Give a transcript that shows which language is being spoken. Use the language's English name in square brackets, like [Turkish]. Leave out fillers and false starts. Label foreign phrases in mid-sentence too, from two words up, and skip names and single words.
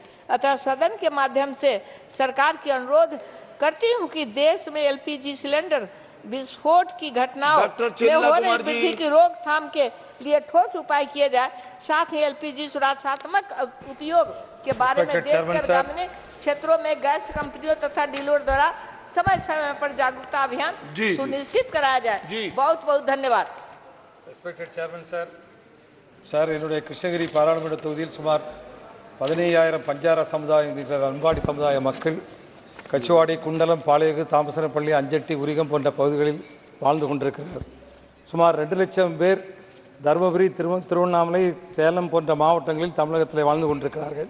[Hindi] अतः सदन के माध्यम से सरकार की अनुरोध करती हूँ कि देश में एलपीजी सिलेंडर विस्फोट की घटनाओं में हो रही वृद्धि की रोकथाम के लिए ठोस उपाय किए जाए। साथ ही एलपीजी सुरक्षात्मक उपयोग के बारे में देश के ग्रामीण क्षेत्रों में गैस कंपनियों तथा डीलर द्वारा समय समय पर जागरूकता अभियान सुनिश्चित कराया जाए। बहुत बहुत धन्यवाद। [English] Respected Chairman, sir. [Tamil] சார், என்னுடைய கிருஷ்ணகிரி பாராளுமன்ற தொகுதியில் சுமார் 15,000 பஞ்சார சமுதாயம் என்கிற அன்பாடி சமுதாய மக்கள் கச்சுவாடி, குண்டலம், பாளையகு, தாமசனப்பள்ளி, அஞ்சட்டி, உரிகம் போன்ற பகுதிகளில் வாழ்ந்து கொண்டிருக்கிறார். சுமார் 2 லட்சம் பேர் தருமபுரி, திருவண்ணாமலை, சேலம் போன்ற மாவட்டங்களில் தமிழகத்தில் வாழ்ந்து கொண்டிருக்கிறார்கள்.